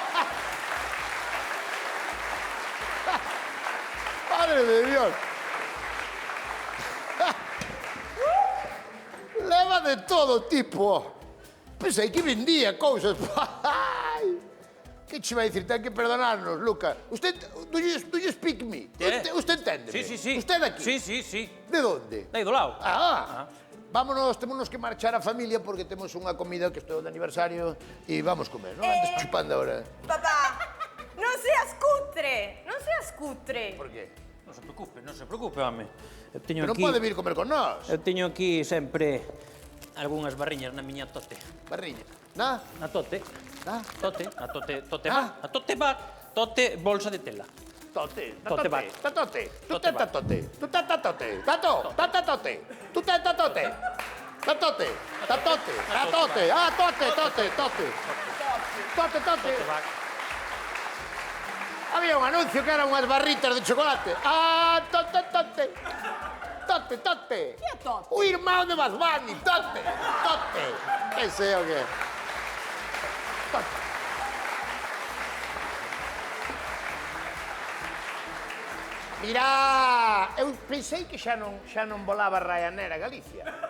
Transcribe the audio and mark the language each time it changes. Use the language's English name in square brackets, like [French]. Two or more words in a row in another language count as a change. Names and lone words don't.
[Galician] Madre de Dios. Leva de todo tipo. Pensei que vendía cousas. Ai, Que che vai dicir? Ten que perdonarnos, Luca. [English] Usted, do you speak me? [Galician] Usted entende? Sí, sí, sí. Usted aquí? Sí, sí, sí. De onde? De aí do lado. Vámonos, temos que marchar a familia porque temos unha comida que estou de aniversario e vamos comer, non? [Spanish] Andes chupando ahora. [Galician] Papá, non seas cutre, non seas cutre. [Spanish] Por qué? [Galician] Non se preocupe, home. Eu teño Pero non aquí... pode vir comer con nós. Eu teño aquí sempre algunhas barriñas na miña tote. Barriña. Na? Na tote. Na? Tote. A tote Ah. va. A tote va. Tote bolsa de tela. Tote. [English] Tote bag. Tatote. Tu Tote teta bag. tote. Tu teta tote. Tato. Tatote. Tu teta tote. Tatote. Tatote. Tatote. Ah, tote. Tote. [Galician] Había un anuncio que eran unhas barritas de chocolate. Ah, tote. Tote. Que é Tote? O irmão de Bad Bunny. Tote. Que sei o que é. Tote. Mira, eu pensei que xa non volaba Ryanair a Galicia.